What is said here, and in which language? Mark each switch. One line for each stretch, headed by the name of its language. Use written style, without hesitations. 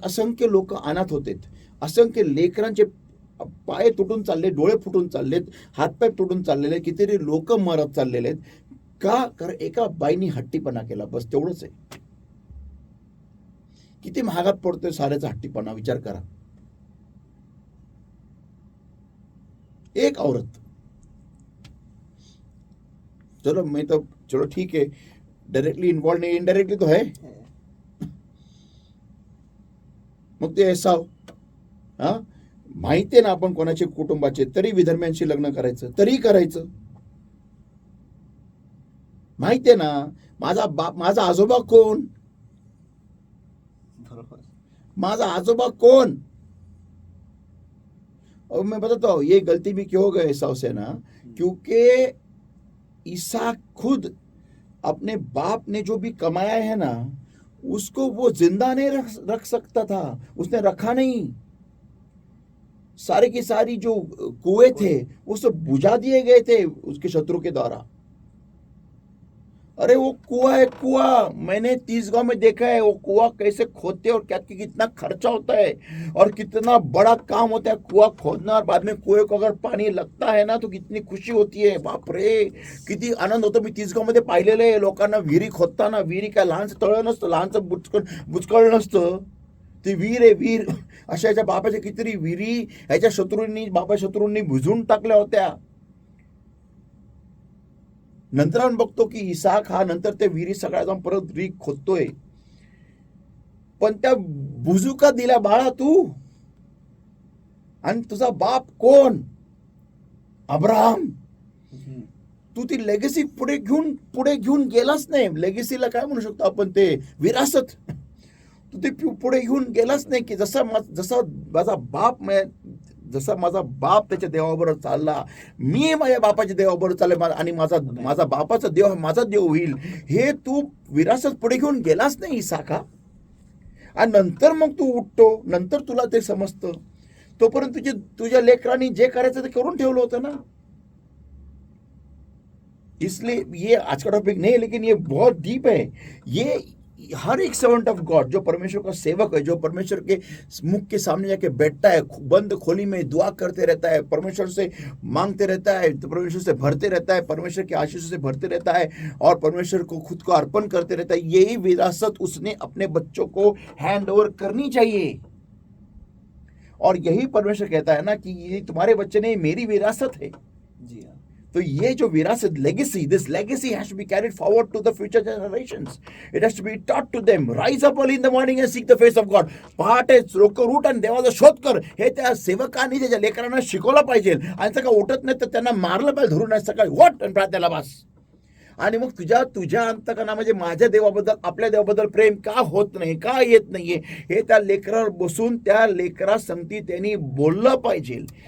Marathi: असंख्य लोक अनाथ होते, असंख्य लेकरांचे पाय तुटून चालले, डोळे फुटून चाललेत, हातपाय तुटून चाललेले, कितीतरी लोक मरत चाललेले आहेत का? कारण एका बाईनी हट्टीपणा केला, बस तेवढंच आहे। किती महागात पडतोय साऱ्याचा हट्टीपणा, विचार करा।
Hindi: एक औरत, चलो मैं तो चलो ठीक है, डायरेक्टली इन्वॉल्व नहीं, इनडायरेक्टली तो है।
Marathi: मग ते एसाव, हा, माहिती आहे ना आपण कोणाचे कुटुंबाचे, तरी विधर्म्यांशी लग्न करायचं, तरी करायचं। माहिती आहे ना माझा बाप, माझा आजोबा कोण, माझा आजोबा कौन।
Hindi: और मैं बताता हूं ये गलती भी क्यों हो गए एसाव से ना, क्योंकि ईसा खुद अपने बाप ने जो भी कमाया है ना, उसको वो जिंदा नहीं रख सकता था, उसने रखा नहीं। सारे की सारी जो कुएं थे वो सब बुझा दिए गए थे उसके शत्रु के द्वारा। अरे वो कुआ है, कुआ मैंने 30 गांव में देखा है, वो कुआ कैसे खोदते और क्या कितना खर्चा होता है और कितना बड़ा काम होता है कुआ खोदना, और बाद में कुएं को अगर पाणी लगता है ना तो कितनी खुशी होती है,
Marathi: बाप रे किती आनंद होतो। मी 30 गांव मध्ये पाहिलेलं आहे लोकांना विहिरी खोदताना। विहिरी काय लहानचं तळ नसतं, लहानचं बुचकळ नसतं, ती विहीर आहे विहीर। अशा याच्या बापाच्या कितीतरी विहिरी ह्याच्या शत्रूंनी बुजून टाकल्या होत्या। नंतर आपण बघतो की इसाक हा नंतर त्या विहिरी सगळ्या जाऊन परत रीक खोदतोय, पण त्या बुजू का दिला बाळा तू? आणि तुझा बाप कोण? अब्राहम। तू ती लेगेसी पुढे घेऊन गेलाच नाही। लेगेसीला काय म्हणू शकतो आपण, ते विरासत। तू ते पुढे घेऊन गेलाच नाही की जसा माझा बाप त्याच्या देवाबरोबर चालला, मी माझ्या बापाच्या देवाबरोबर चालले आणि माझा बापाचा देव माझा देव होईल, हे तू विरासत पुढे घेऊन गेलाच नाही इसाका। आणि नंतर मग तू उठतो, नंतर तुला ते समजतं। तोपर्यंत तुझ्या लेकरांनी जे करायचं ते करून ठेवलं होतं ना।
Hindi: इसलिए ये आज का टॉपिक नहीं है, लेकिन ये बहुत डीप है। ये हर एक सर्वेंट ऑफ गॉड जो परमेश्वर का सेवक है, जो परमेश्वर के मुख के सामने जाके बैठता है, बंद खोली में दुआ करते रहता है, परमेश्वर से मांगते रहता है, तो परमेश्वर से भरते रहता है, परमेश्वर के आशीषों से भरते रहता है और परमेश्वर को खुद को अर्पण करते रहता है, यही विरासत उसने अपने बच्चों को हैंड ओवर करनी चाहिए। और यही परमेश्वर कहता है ना कि ये तुम्हारे बच्चे नहीं, मेरी विरासत है। जी हाँ, तो ये जो विरासत legacy,
English: This legacy has to be carried forward to the future generations. It has to be taught to them. Rise up early in the morning and seek the face of God.
Marathi: पहाटे लवकर उठ आणि देवाचा शोध कर. हे त्या सेवकांनी त्याच्या लेकरांना शिकवलं पाहिजे. आणि सकाळ उठत नाही तर त्यांना मारलं पाहिजे धरून. सकाळी वॉट आणि प्रार्थनेला बस. आणि मग तुझ्या अंतकरणामध्ये म्हणजे माझ्या देवाबद्दल, आपल्या देवाबद्दल प्रेम का होत नाही, का येत नाहीये, हे त्या लेकरावर बसून त्या लेकरा संगती त्यांनी बोललं पाहिजे.